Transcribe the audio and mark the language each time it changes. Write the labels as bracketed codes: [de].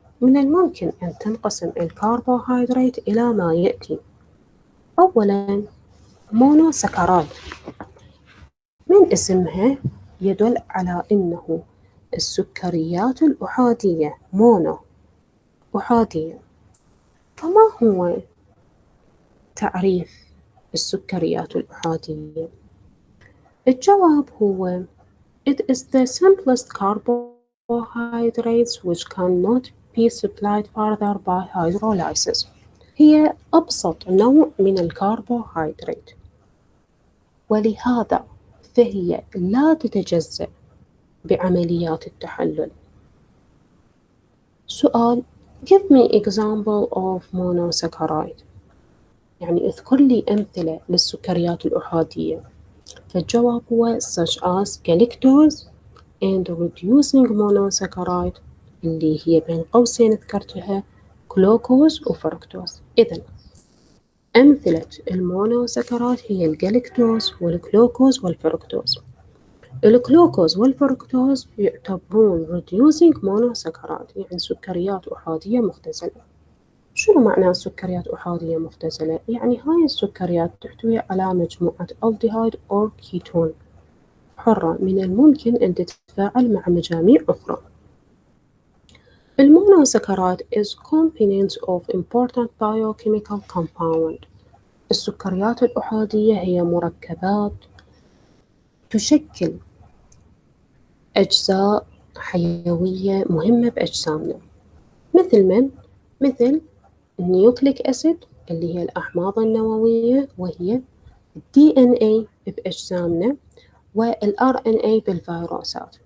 [ar] من الممكن أن تنقسم الكربوهيدرات إلى ما يأتي. أولاً مونوساكرايد، من اسمها يدل على أنه السكريات الأحادية مونو أحادية. فما هو تعريف السكريات الأحادية؟ الجواب هو [en] It is the simplest carbohydrates which cannot be supplied further by hydrolysis. [ar] هي أبسط نوع من الكربوهيدرات، ولهذا فهي لا تتجزأ بعمليات التحلل. سؤال: [en] Give me example of monosaccharide. [ar] يعني اذكر لي أمثلة للسكريات الأحادية. فالجواب هو [en] such as galactose and reducing monosaccharide [ar] اللي هي بين قوسين ذكرتها جلوكوز وفركتوز. إذن أمثلة المونوسكرات هي الجلوكوز والجلوكوز والفركتوز. الجلوكوز والفركتوز يعتبرون reducing monosaccharide، يعني سكريات أحادية مختزلة. شنو معنى سكريات أحادية مختزلة؟ يعني هاي السكريات تحتوي على مجموعة aldehyde أو كيتون حرة من الممكن أن تتفاعل مع مجاميع أخرى. [en] المونوسكرات is component of important biochemical compound. [ar] السكريات الأحادية هي مركبات تشكل أجزاء حيوية مهمة بأجسامنا، مثل النيوكليك أسيد اللي هي الأحماض النووية، وهي DNA بأجسامنا، والRNA بالفيروسات.